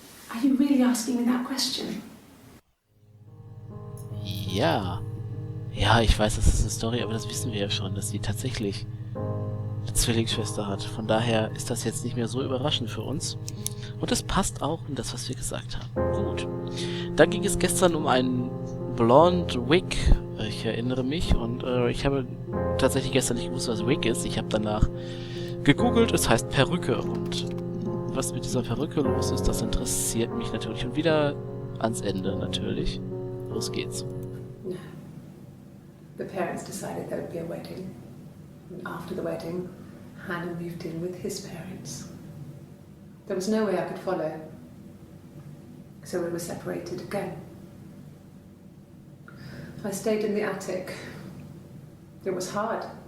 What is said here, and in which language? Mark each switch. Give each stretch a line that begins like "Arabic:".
English: Are you really asking me that question?
German: Ja. Ja, ich weiß, das ist eine Story, aber das wissen wir ja schon, dass sie tatsächlich eine Zwillingsschwester hat. Von daher ist das jetzt nicht mehr so überraschend für uns. Und es passt auch in das, was wir gesagt haben. Gut. Dann ging es gestern um einen Blonde Wig. Ich erinnere mich und ich habe tatsächlich gestern nicht gewusst, was Wig ist. Ich habe danach gegoogelt, es heißt Perücke. Und was mit dieser Perücke los ist, das interessiert mich natürlich. Und wieder ans Ende natürlich. Los geht's.
English: No. The parents decided there would be a wedding. And after the wedding, Hannah moved in with his parents. There was no way I could follow. So we were separated again. I stayed in the attic. It was hard.